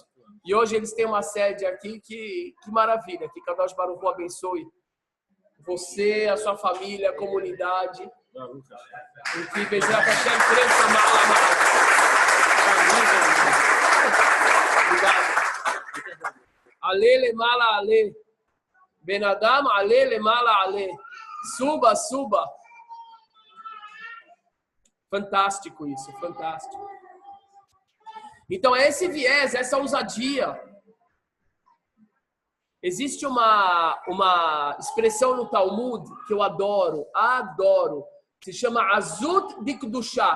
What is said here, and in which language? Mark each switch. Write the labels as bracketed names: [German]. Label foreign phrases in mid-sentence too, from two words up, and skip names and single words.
[Portuguese] E hoje eles têm uma sede aqui que maravilha. Que [Hebrew] קדוש ברוך הוא [Portuguese] abençoe você, a sua família, a comunidade. E que [Hebrew] בעזרת השם [Portuguese] cresça Obrigado. [Hebrew] עלה למעלה עלה. בן אדם עלה למעלה עלה. [Portuguese] Suba, suba. Fantástico isso, fantástico. Então é esse viés, essa ousadia. Existe uma expressão no Talmud que eu adoro, se chama [Hebrew] עזות דקדושה.